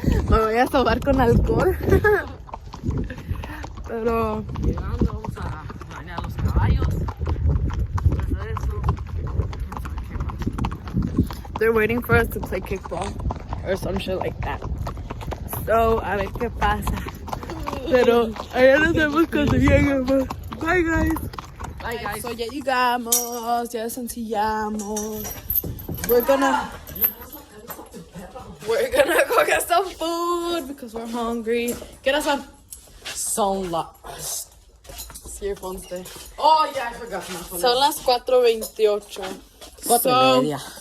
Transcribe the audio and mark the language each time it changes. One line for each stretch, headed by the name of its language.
Spanish: Me voy a sobar con alcohol. Pero Llegando, vamos a bañar los caballos.
English: they're waiting for us to play kickball or some shit like that.
Spanish: So, a ver qué pasa. Pero allá nos vemos cuando lleguemos.
English: Bye, guys. Bye, guys.
Spanish: So, ya llegamos, ya desencillamos.
English: We're gonna go get some food because we're hungry. Get us some earphones there. Oh, yeah, I forgot my phone.
Spanish: Son las 4:28. 4:30.